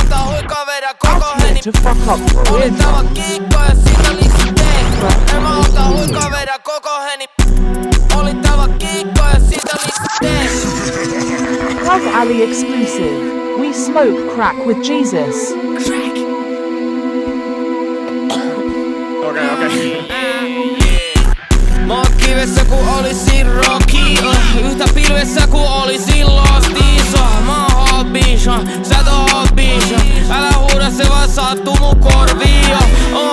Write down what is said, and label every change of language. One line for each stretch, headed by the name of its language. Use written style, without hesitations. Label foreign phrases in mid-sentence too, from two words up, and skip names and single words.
English: Out here to fuck up for real. Love Ali exclusive. We smoke crack with Jesus.
Finnish: Mä oon kivessä ku olisin Rocky, yhtä pilvessä ku olisin Lost Iso. Mä oon hobbies, sä et oo hobbies. Älä huuda, se vaan sattuu mun korviin.